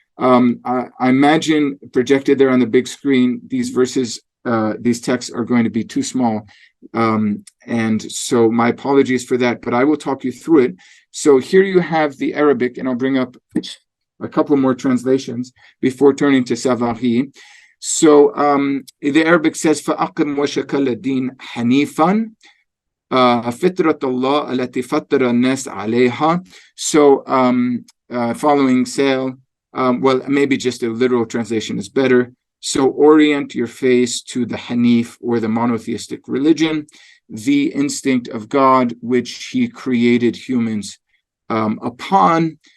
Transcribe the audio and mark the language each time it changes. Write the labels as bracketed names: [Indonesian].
[English] I imagine projected there on the big screen, these verses, these texts are going to be too small. And so my apologies for that, but I will talk you through it. So here you have the Arabic, and I'll bring up a couple more translations before turning to Savary. So the Arabic says, [Arabic] فَأَقِمْ وَشَكَ الدِّينَ حَنِيفًا فِطْرَةَ اللَّهِ الَّتِي فَطَّرَ النَّاسَ عَلَيْهَا. [English] So following Sale, well, maybe just a literal translation is better. So orient your face to the Hanif, or the monotheistic religion, the instinct of God, which he created humans upon.